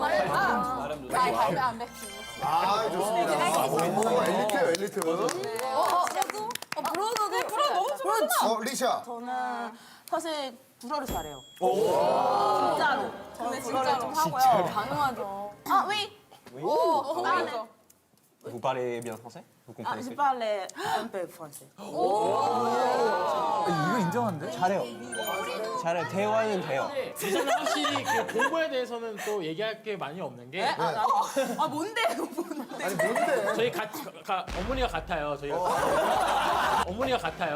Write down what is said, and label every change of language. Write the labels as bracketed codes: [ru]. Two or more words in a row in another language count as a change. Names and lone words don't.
[ko] 말안 돼. 좋습니다. 엘리트예요, 엘리트. 불어 너무 좋아. 리샤. 저는 사실 불어를 잘해요. 진짜로. 근데 진짜로 하고요. 당연하죠. [fr] Oui. Vous parlez bien français? Vous comprenez ce Je que parle un peu français. [ko] 이거 인정한데? 잘해요. 잘해. 대화는 돼요. 이제는 확실히 그 공부에 대해서는 또 얘기할 게 많이 없는 게 뭔데? 아니, 뭔데? 저희 어머니가 같아요. 저희가 어머니가 같아요.